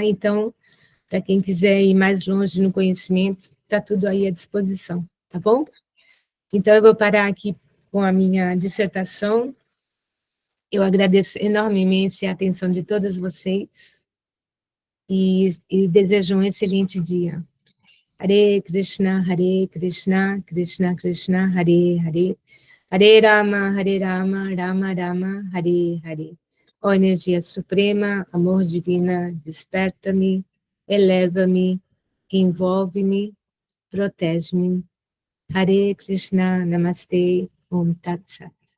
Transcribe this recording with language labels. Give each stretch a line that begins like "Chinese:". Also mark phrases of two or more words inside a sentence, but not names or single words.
Portuguese: Então, para quem quiser ir mais longe no conhecimento, está tudo aí à disposição, tá bom? Então, eu vou parar aqui com a minha dissertação. Eu agradeço enormemente a atenção de todos vocês e desejo um excelente dia.
Sanskrit: हरे कृष्ण, कृष्ण कृष्ण, हरे हरे, हरे राम, राम राम, हरे हरे.
Portuguese: Ó energia suprema, amor divina, desperta-me, eleva-me, envolve-me, protege-me.
Sanskrit: हरे कृष्ण, नमस्ते, ॐ तत् सत्.